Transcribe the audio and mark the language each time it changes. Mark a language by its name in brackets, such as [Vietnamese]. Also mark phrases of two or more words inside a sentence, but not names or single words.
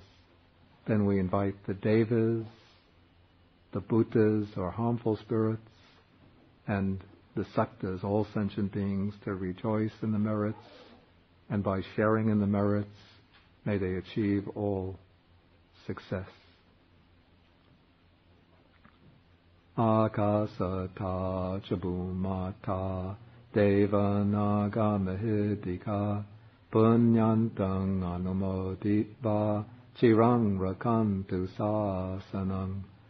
[English] Then we invite the devas, the bhutas or harmful spirits, and the saktas, all sentient beings, to rejoice in the merits, and by sharing in the merits, may they achieve all success. [Pali] Akasata chabumata devanaga mahidika punyantang anumoditva chirang rakantu sasanang.